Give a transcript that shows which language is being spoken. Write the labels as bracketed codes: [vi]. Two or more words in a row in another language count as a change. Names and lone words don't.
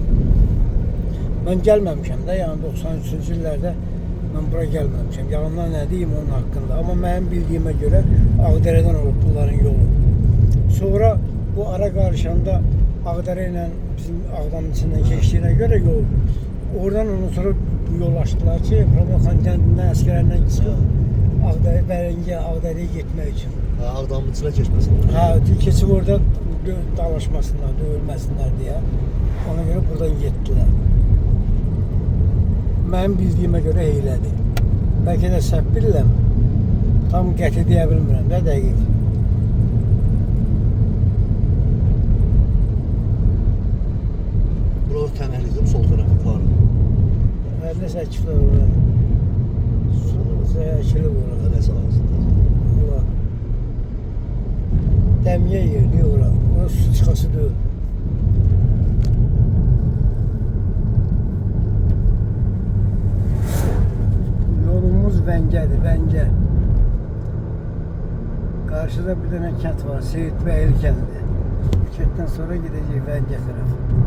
[az] Mən gəlməmişəm də, yəni 93-cü illərdə mən bura gəlməmişəm. Yalanlar nə deyim onun haqqında. Amma mənim bildiyimə görə Ağdərədən olub bunların yolu. Sonra bu ara qarışanda Ağdərə ilə bizim Ağdamın içindən keçdiyinə görə yol. [tr] Oradan ondan sonra yol açtılar ki Romakan kendinden askerlerden çıkıp Ağdayı, Bəringiyə, Ağdayı'ya gitmek için. Ağdamın içine geçmesin. Ha, [az] keçib orada dalaşmasınlar, dövülməsinlər deyə. Ona görə buradan getdilər. Mənim bildiyimə görə heylədir. Bəlkə də səhv bilirəm. Tam qəti deyə bilmirəm, nə dəqiq. [tr] Burası tənəklikdir, sol tarafı yukarı. [az] Nə səkiflər orada. Zəyəkili orada. Nəsə ağzında. Ora. Dəmiyə yerdir ora. Ora su çıxası deyil. Yolumuz Vəngədir, Vəngə. [tr] Karşıda bir tane kent var, Seyit Beyli kendi. Kentten sonra gideceğiz Vəngə tarafı.